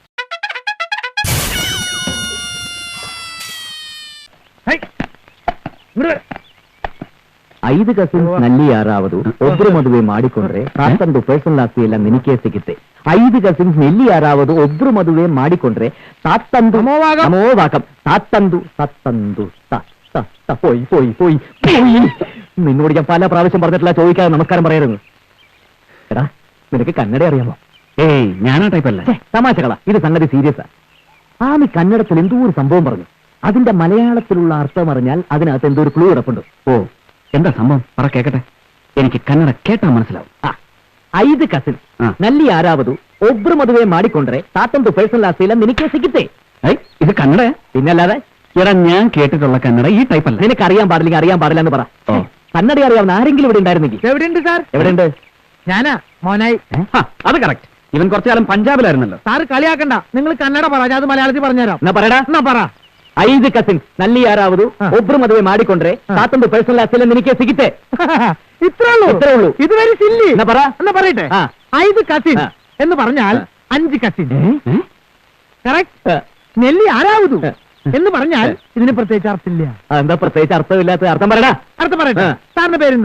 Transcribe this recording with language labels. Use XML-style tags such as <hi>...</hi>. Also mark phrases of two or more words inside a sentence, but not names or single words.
<kn>5 ಕಸಿನ್ಸ್ ನಲ್ಲಿ ಯಾರಾவது ಒಬ್ರು ಮದುವೆ ಮಾಡಿಕೊಂಡ್ರೆ ತಾತಂದು ಪರ್ಸನಲ್ ಆಸ್ತಿ ಎಲ್ಲ ನಿನಗೆ ಸಿಗುತ್ತೆ. 5 ಕಸಿನ್ಸ್ ನಲ್ಲಿ ಯಾರಾவது ಒಬ್ರು ಮದುವೆ ಮಾಡಿಕೊಂಡ್ರೆ ತಾತಂದು ನಮೋವಾಗಂ. ನಮೋವಾಗಂ. ತಾತಂದು ಸತ್ತಂದು</kn> <ml>പോയി പോയി പോയി പോയി. നിന്നോട് ഞാൻ പല പ്രാവശ്യം പറഞ്ഞിട്ടില്ല ചോദിക്കാതെ നമസ്കാരം പറയരുത്. എടാ നിനക്ക് കന്നഡ അറിയാമോ? ഏയ് ഞാനാ ടൈപ്പല്ല. തമാശകളാ, ഇത് സംഗതി സീരിയസാ. നീ കന്നഡത്തിൽ എന്തോ ഒരു സംഭവം പറഞ്ഞു. അതിന്റെ മലയാളത്തിലുള്ള അർത്ഥം അറിഞ്ഞാൽ അതിനകത്ത് എന്തോ ഒരു ക്ലൂ കിടപ്പുണ്ട്. ഓ എന്താ സംഭവം പറ കേക്കട്ടെ. എനിക്ക് കന്നഡ കേട്ടാ മനസ്സിലാവും.</ml> <kn>5 കസിൻ ನಲ್ಲಿ ಯಾರಾவது ಒಬ್ರು ಮದುವೆ ಮಾಡಿಕೊಂಡ್ರೆ ತಾತಂದು ಪರ್ಸನಲ್ ಆಸ್ತಿಯೆಲ್ಲ ನಿನಗೆ ಸಿಗುತ್ತೆ.</kn> <ml>ഇത് കന്നഡ പിന്നല്ലാതെ എടാ ഞാൻ കേട്ടിട്ടുള്ള കന്നഡ ഈ ടൈപ്പല്ല. നിനക്ക് അറിയാൻ പാടില്ലെങ്കിൽ അറിയാൻ പാടില്ല എന്ന് പറ. ഓ. കന്നഡ അറിയാവുന്ന ആരെങ്കിലും ഇവിടെ ഉണ്ടായിരുന്നെങ്കിൽ. എവിടെയുണ്ട് സാർ? എവിടെയുണ്ട്? ഞാനാ മോനായി. അത് കറക്റ്റ്. ഇവൻ കുറച്ചു കാലം പഞ്ചാബിലായിരുന്നല്ലോ. സാറ് കളിയാക്കണ്ട, നിങ്ങൾ കന്നഡ പറ, ഞാൻ അത് മലയാളത്തിൽ പറഞ്ഞുതരാം. എന്നാ പറയടാ. എന്നാ പറ.</ml> <kn>5 ಕಸಿನ್ಸ್ ನಲ್ಲಿ ಯಾರಾவது ಹಾ. ಒಬ್ರು ಮದುವೆ ಮಾಡಿಕೊಂಡ್ರೆ ತಾತಂದು ಪರ್ಸನಲ್ ಆಸ್ತಿಯೆಲ್ಲ ನಿನಗೆ ಸಿಗುತ್ತೆ.</kn> <ml>ഇത്രേ ഉള്ളൂ. ഇത്രേ ഉള്ളൂ. ഇത്</ml> <en>very silly.</en> <ml>എന്നാ പറ. എന്നാ പറയട്ടെ. ആ. 5 കസിൻ ആ. എന്ന് പറഞ്ഞാൽ ആ. 5 കസിൻ. ഏ? കറക്റ്റ്.</ml> <kn>ನಲ್ಲಿ ಯಾರಾವತು</kn> <ml>എന്ന് പറഞ്ഞാൽ ഇതിന് പ്രത്യേകിച്ച് അർത്ഥമില്ല. എന്താ പ്രത്യേകിച്ച് അർത്ഥമില്ലാത്ത അർത്ഥം പറയടാ. അർത്ഥം പറയട്ടെ. ആ. സാറിന്റെ പേരെന്താ?</ml>